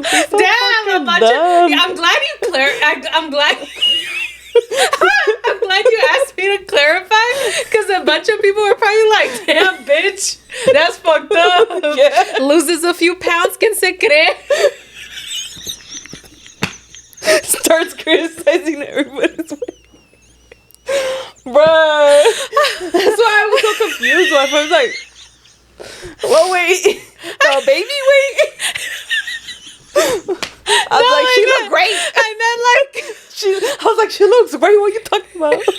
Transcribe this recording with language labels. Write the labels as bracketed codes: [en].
[en] damn, I'm glad you I'm glad I'm glad you asked me to clarify, because a bunch of people were probably like, damn, bitch, that's fucked up. Yeah. Loses a few pounds, [es] ¿quién se cree? [en] Starts criticizing everybody's weight. Bruh. That's why I was so confused. My friend was like, what weight? The baby weight? I was she looked great. I was like, she looks great. What are you talking about?